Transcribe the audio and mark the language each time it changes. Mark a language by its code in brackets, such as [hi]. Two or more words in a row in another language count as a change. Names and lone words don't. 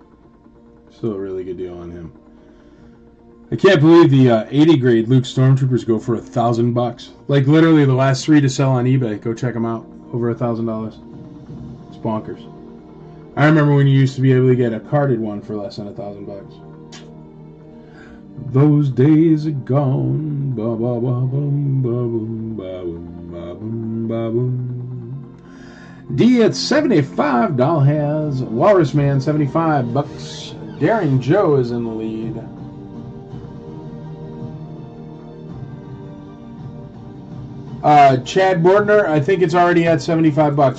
[en] Still a really good deal on him. I can't believe the 80 grade Luke Stormtroopers go for $1,000. Like literally the last 3 to sell on eBay. Go check them out. Over $1,000. It's bonkers. I remember when you used to be able to get a carded one for less than $1,000. Those days are gone. Ba ba ba boom ba boom ba boom ba boom ba boom. D at $75 has Walrus Man $75. Daring Joe is in the lead. Chad Bordner, I think it's already at $75.